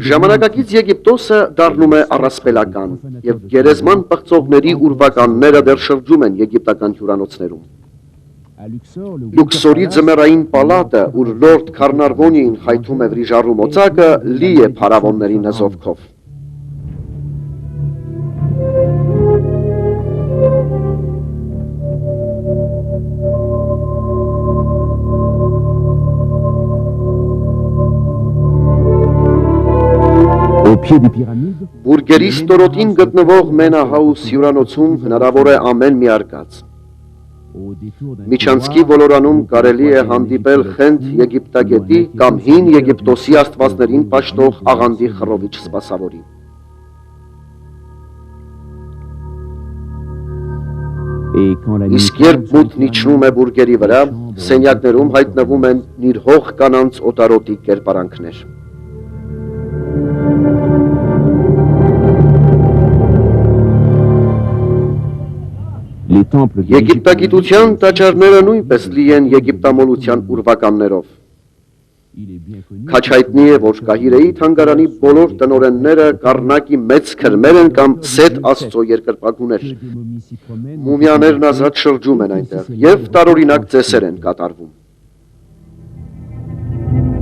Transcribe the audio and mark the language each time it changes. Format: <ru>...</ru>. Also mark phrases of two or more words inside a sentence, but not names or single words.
<hy>Ժամանակակից Եգիպտոսը դառնում է առասպելական, եւ գերեզման պղծողների ուրվականները դեռ շրջում են եգիպտական հյուրանոցներում։</hy> <fr>À Luxor, le</fr> <hy>Լյուքսորի ձմեռային պալատը, ուր լորդ Քարնարվոնիին խայթում է վրիժառու մոծակը, լի է փարավոնների նզովքով։</hy> <fr>au pied des pyramides.</fr> <hy>Բուրգերի ստորոտին գտնվող Մենահաուս հյուրանոցում հնարավոր է ամեն մի արկած։</hy> <fr>Au détour d'un</fr> <hy>Միջանցքի ոլորանում կարելի է հանդիպել խենթ Եգիպտագետի կամ հին Եգիպտոսի աստվածներին պաշտող աղանդի խռովիչ սպասավորի։</hy> <fr>et quand la nuit</fr> <hy>Իսկ երբ մութն իջնում է բուրգերի վրա, սենյակներում հայտնվում են նիրհող կանանց օտարոտի կերպարանքներ։</hy> <fr>les temples de l'Égypte</fr> <hy>Եգիպտագիտության տաճարները նույնպես լի են եգիպտամոլության ուրվականներով։</hy> <fr>il est bien connu</fr> <hy>Քաչայտնի է, որ Կահիրեի թանգարանի բոլոր տնօրենները Կարնակի մեծ քրմեր են կամ Սեթ Աստծո երկրպագուներ։</hy> <fr>que des momies s'y promènent.</fr> <hy>Մումիաներն ազատ շրջում են այնտեղ եւ տարօրինակ ծեսեր են կատարվում։</hy>